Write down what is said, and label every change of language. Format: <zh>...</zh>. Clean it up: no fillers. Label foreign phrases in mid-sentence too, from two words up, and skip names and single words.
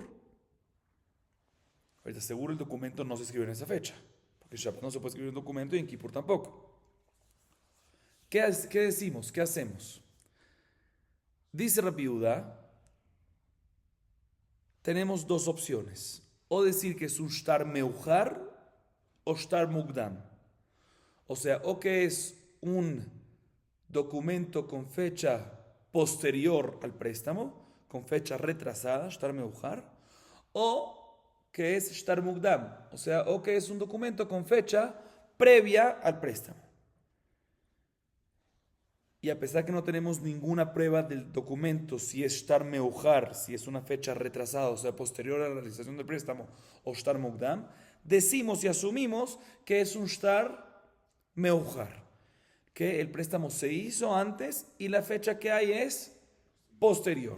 <es>Ahorita seguro el documento no se escribe en esa fecha, porque en Shabbat no se puede escribir un documento y en Kippur tampoco. ¿Qué decimos? ¿Qué hacemos? Dice Rabbi Yehuda, tenemos dos opciones. O decir que es un</es> <he>שטר מאוחר</he> <es>o</es> <he>שטר מוקדם.</he> <es>O sea, o que es un documento con fecha posterior al préstamo, con fecha retrasada,</es> <he>שטר מאוחר,</he> <es>o que es</es> <he>שטר מוקדם,</he> <es>o sea, o que es un documento con fecha previa al préstamo. Y a pesar que no tenemos ninguna prueba del documento, si es</es> <he>שטר מאוחר,</he> <es>si es una fecha retrasada, o sea, posterior a la realización del préstamo, o</es> <he>שטר מוקדם,</he> <es>decimos y asumimos que es un</es> <he>שטר מאוחר,</he> <es>que el préstamo se hizo antes y la fecha que hay es posterior.</es>